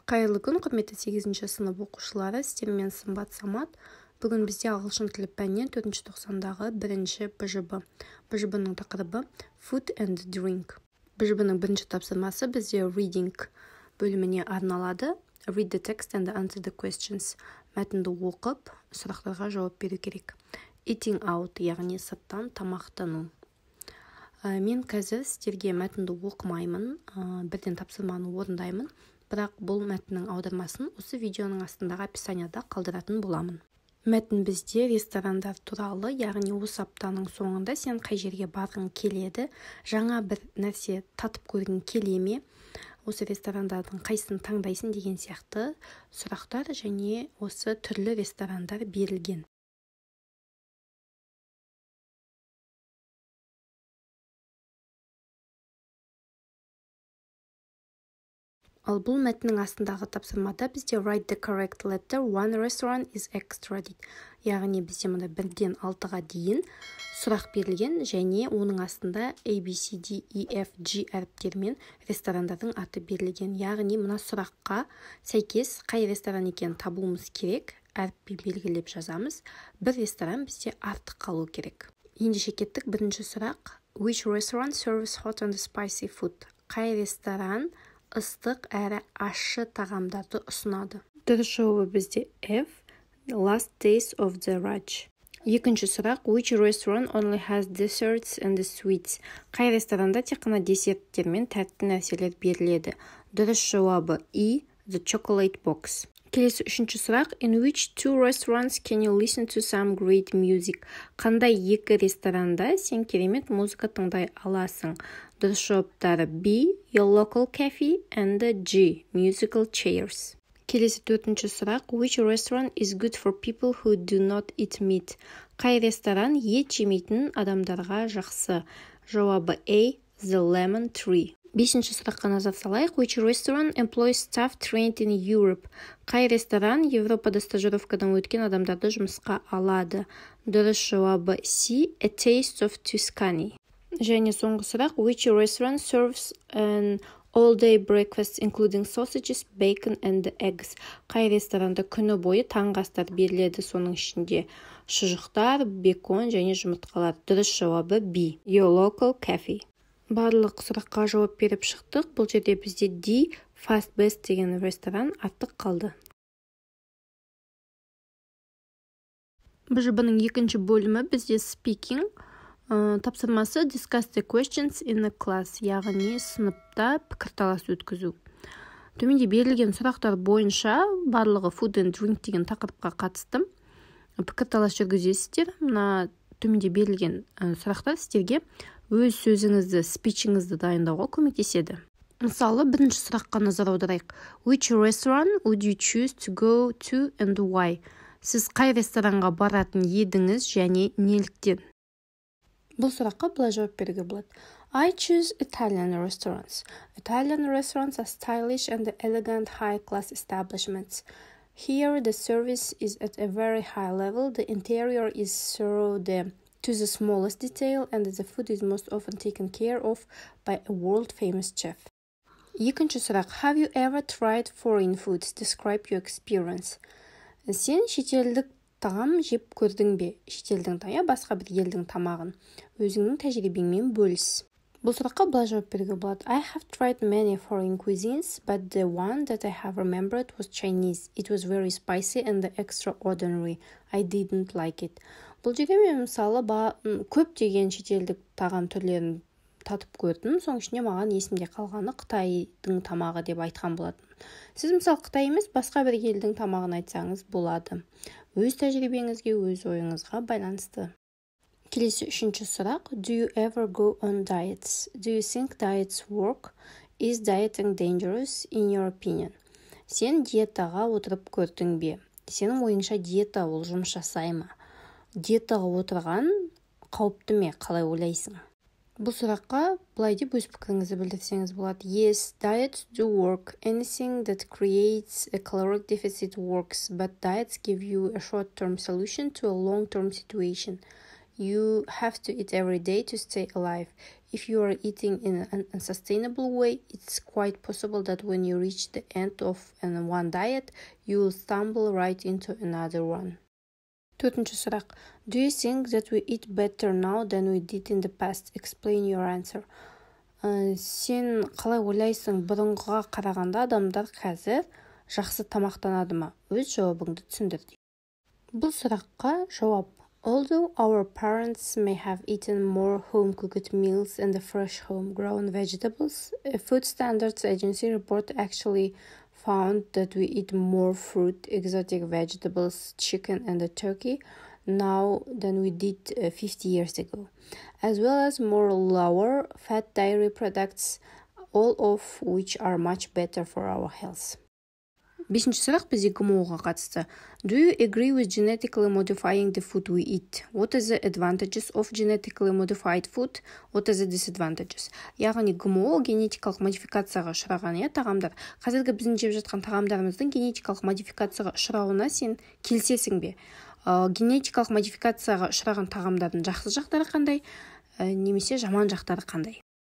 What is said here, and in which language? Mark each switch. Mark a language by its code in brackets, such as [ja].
[kk] Қайырлы күн, құрметті 8-ші сынып оқушылары, сіздермен Сымбат Самат. Бүгін бізде ағылшын тілі пәнінен 4-ші тоқсандағы бірінші БЖБ. БЖБ-ның тақырыбы Food and Drink. БЖБ-ның бірінші тапсырмасы бізде Reading бөліміне арналады. [en] Read the text and answer the questions. [kk] Мәтінді оқып, сұрақтарға жауап беру керек. [en] Eating out, [kk] яғни сырттан тамақтану. Мен қазір сіздерге мәтінді оқымаймын, бірден тапсырманы орындаймын. Бірақ бұл мәтіннің аудармасын осы видеоның астындағы описанияда қалдыратын боламын. Мәтін бізде ресторандар туралы, яғни осы аптаның соңында сен қай жерге барғың келеді, жаңа бір нәрсе татып көргің келе ме, осы ресторандардың қайсысын таңдайсың деген сияқты сұрақтар және осы түрлі ресторандар берілген. Ал бұл мәтіннің астындағы тапсырмада бізде [en] write the correct letter, one restaurant is extra дейді. [kk] Яғни бізде мұнда 1-ден 6-ға дейін сұрақ берілген және оның астында A, B, C, D, E, F, G әріптермен ресторандардың аты берілген. Яғни мына сұраққа сәйкес қай ресторан екенін табуымыз керек, әріппен белгілеп жазамыз. Бір ресторан бізде артық қалу керек. Ендеше кеттік, бірінші сұрақ. [en] Which restaurant serves hot and spicy food? [kk] Қай ресторан ыстық әрі ащы тағамдарды ұсынады? Дұрыс жауабы бізде F. Last days of the Raj. Екінші сұрақ. [en] Which restaurant only has desserts and sweets? [kk] Қай ресторанда тек қана десерттер мен тәтті нәрселер беріледі? Дұрыс жауабы E. The chocolate box. Келесі үшінші сұрақ. [en] In which two restaurants can you listen to some great music? [kk] Қандай екі ресторанда сен керемет музыка тыңдай аласың? Дұрыс жауаптары B. Your local cafe and G. Musical chairs. Келесі төртінші сұрақ. [en] Which restaurant is good for people who do not eat meat? [kk] Қай ресторан ет жемейтін адамдарға жақсы? Жауабы A. The Lemon Tree. Бесінші сұраққа назар салайық. [en] Which restaurant employs staff trained in Europe? [kk] Қай ресторан Европада стажировкадан өткен адамдарды жұмысқа алады? Дұрыс жауабы C. A Taste of Tuscany. Және соңғы сұрақ. [en] Which restaurant serves an all-day breakfast including sausages, bacon and eggs? [kk] Қай ресторанда күні бойы таңғы астар беріледі, соның ішінде шұжықтар, бекон және жұмыртқалар? Дұрыс жауабы B. Your local cafe. Барлық сұраққа жауап беріп шықтық. Бұл жерде бізде D. Fast Best деген ресторан артық қалды. БЖБ-ның екінші бөлімі бізде Speaking. [en] Тапсырмасы Discuss the questions in a class, [kk] яғни сыныпта пікірталас өткізу. Төменде берілген сұрақтар бойынша барлығы Food and Drink деген тақырыпқа қатысты пікірталас жүргізесіздер. Мына төменде берілген сұрақтар сіздерге өз сөзіңізді, спичіңізді дайындауға көмектеседі. Мысалы, бірінші сұраққа назар аударайық. Which restaurant would you choose to go to and why? Сіз қай ресторанға баратын едіңіз және неліктен? Бұл сұраққа былай жауап беруге болады. [en] I choose Italian restaurants. Italian restaurants are stylish and elegant high-class establishments. Here, the service is at a very high level. The interior is thorough to the smallest detail, and the food is most often taken care of by a world-famous chef. [kk] Екінші сұрақ. [en] Have you ever tried foreign foods? Describe your experience. [kk] Сен шетелдік тағам жеп көрдің бе? Шетелдің тая басқа бір елдің тамағын. Өзіңнің тәжірибеңмен бөліс. Бұл сұраққа былай жауап беруге болады. [en] I have tried many foreign cuisines, but the one that I have remembered was Chinese. It was very spicy and extraordinary. I didn't like it. [kk] Бұл жерде мен мысалы көптеген шетелдік тағам түрлерін татып көрдім. Соның ішінде маған есімде қалғаны Қытайдың тамағы деп айтқан болатын. Сіз мысалы Қытай емес, басқа бір елдің тамағын айтсаңыз болады. Өз тәжірибеңізге, өз ойыңызға байланысты. Келесі үшінші сұрақ. [en] Do you ever go on diets? Do you think diets work? Is dieting dangerous in your opinion? [kk] Сен диетаға отырып көрдің бе? Сенің ойыңша диета ол жұмыс жасай ма? Диетаға отырған қауіпті ме? Қалай ойлайсың? Бұл сұраққа былай деп өз пікіріңізді білдірсеңіз болады. [en] Yes, diets do work. Anything that creates a caloric deficit works, but diets give you a short-term solution to a long-term situation. You have to eat every day to stay alive. If you are eating in an unsustainable way, it's quite possible that when you reach the end of one diet, you will stumble right into another one. [kk] Төртінші сұрақ. [en] Do you think that we eat better now than we did in the past? Explain your answer. [kk] Сен қалай ойлайсың, бұрынғыға қарағанда адамдар қазір жақсы тамақтанады ма? Өз жауабыңды түсіндір. Бұл сұраққа жауап. [en] Although our parents may have eaten more home-cooked meals and the fresh home-grown vegetables, a Food Standards Agency report actually found that we eat more fruit, exotic vegetables, chicken and turkey now than we did 50 years ago, as well as more lower fat dairy products, all of which are much better for our health. [kk] Бесінші сұрақ бізде ГМО-ға қатысты. [en] Do you agree with genetically modifying the food we eat? What are the advantages of genetically modified food? What are the disadvantages? [kk] Яғни ГМО генетикалық модификацияға ұшыраған тағамдар. Қазіргі біздің жеп жатқан тағамдарымыздың генетикалық модификацияға ұшырауына сен келісесің бе? Генетикалық модификацияға ұшыраған тағамдардың жақсы жақтары қандай, немесе жаман жақтары қандай?